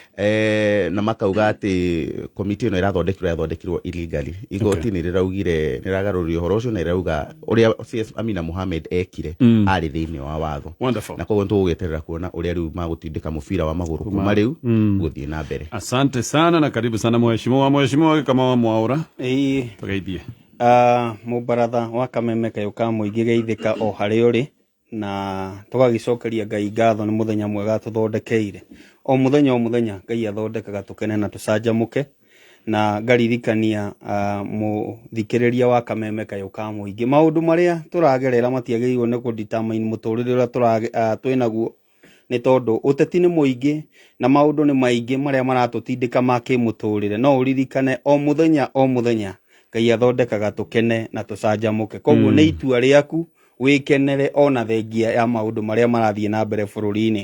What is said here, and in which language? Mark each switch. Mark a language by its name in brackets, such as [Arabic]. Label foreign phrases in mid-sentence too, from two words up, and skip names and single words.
[Kikuyu] na makauga atĩ komiti ĩno ĩrathondekirwo illegally igoti nĩ rĩraugire nĩ rĩragarũrire ũhoro ũcio na rĩrauga ũrĩa CS Amina Mohamed ekire arĩ thĩinĩ wa watho na koguo tũgũgĩeterera kuona ũrĩa rĩu magũtindĩka mũbira wa magũrũ kuma rĩu gũthiĩ na mbere. [Swahili] Asante sana na karibu sana mheshimiwa kama Mwaura tugeithie [Kikuyu] mũbaratha wa Kameme Kayũ mũingĩ geithĩka o harĩa ũrĩ na tũgagĩcokeria Ngai ngatho nĩ mũthenya mwega tũthondekeire o mũthenya Ngai athondekaga tũkene na tũcanjamũke na ngaririkania mũthikĩrĩria wa Kameme Kayũ mũingĩ maũndũ marĩa tũragerera matiagĩrĩirwo nĩ kũdetermine mũtũrĩre ũrĩa twĩnaguo nĩ tondũ ũteti nĩ mũingĩ na maũndũ nĩ maingĩ marĩa maratũtindĩka ma kĩmũtũrĩre no ũririkane o mũthenya Ngai athondekaga tũkene na tũcanjamũke koguo nĩ itua rĩaku wĩkenere ona thengia ya maũndũ marĩa marathiĩ na mbere bũrũri-inĩ.